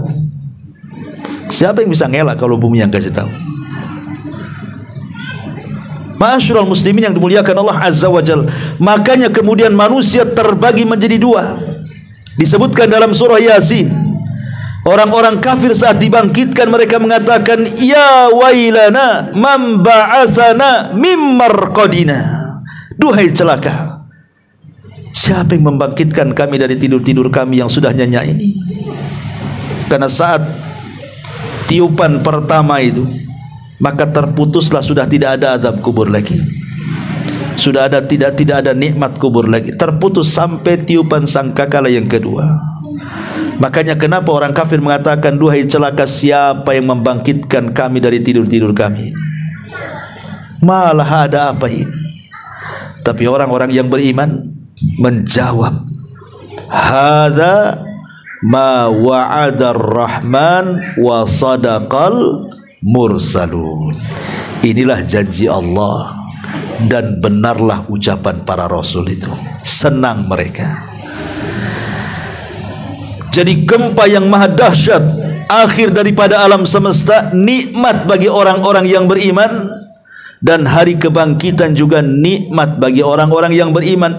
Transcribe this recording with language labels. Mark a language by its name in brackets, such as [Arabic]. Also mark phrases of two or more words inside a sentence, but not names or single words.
[Indonesian] Siapa yang bisa ngelak kalau bumi yang kasih tahu? Ma'asyiral muslimin yang dimuliakan Allah [Arabic] عز وجل. [Indonesian] Makanya kemudian manusia terbagi menjadi dua. Disebutkan dalam surah Yasin, orang-orang kafir saat dibangkitkan mereka mengatakan, [Arabic] يا ويلنا من بعثنا من مرقدنا. [Indonesian] Duhai celaka, siapa yang membangkitkan kami dari tidur-tidur kami yang sudah nyenyak ini? Karena saat tiupan pertama itu, maka terputuslah, sudah tidak ada azab kubur lagi. Sudah ada tidak ada nikmat kubur lagi. Terputus sampai tiupan sangkakala yang kedua. Makanya kenapa orang kafir mengatakan, duhai celaka, siapa yang membangkitkan kami dari tidur-tidur kami ini? Malah ada apa ini? Tapi orang-orang yang beriman menjawab, [Arabic] هذا ما وعد الرحمن وصدق المرسلون. [Indonesian] Inilah janji Allah dan benarlah ucapan para rasul itu. Senang mereka. Jadi gempa yang maha dahsyat, akhir daripada alam semesta, nikmat bagi orang-orang yang beriman, dan hari kebangkitan juga nikmat bagi orang-orang yang beriman.